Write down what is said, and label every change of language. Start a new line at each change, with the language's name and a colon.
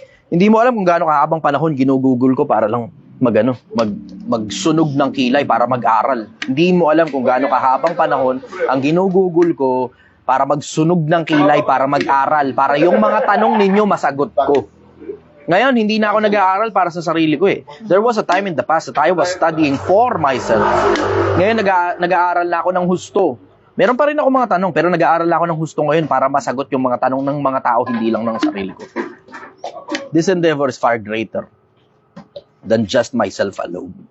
Filipino: Hindi mo alam kung gaano kahabang panahon ginugugol ko para lang magsunog ng kilay para mag-aral. Hindi mo alam kung gaano kahabang panahon ang ginugugol ko para magsunog ng kilay para mag-aral. Para yung mga tanong ninyo masagot ko. Ngayon, hindi na ako nag-aaral para sa sarili ko eh.
English: There was a time in the past that I was studying for myself.
Filipino: Ngayon, nag-aaral na ako ng husto. Meron pa rin ako mga tanong, pero nag-aaral ako ng husto ngayon para masagot yung mga tanong ng mga tao, hindi lang ng sarili ko.
English: This endeavor is far greater than just myself alone.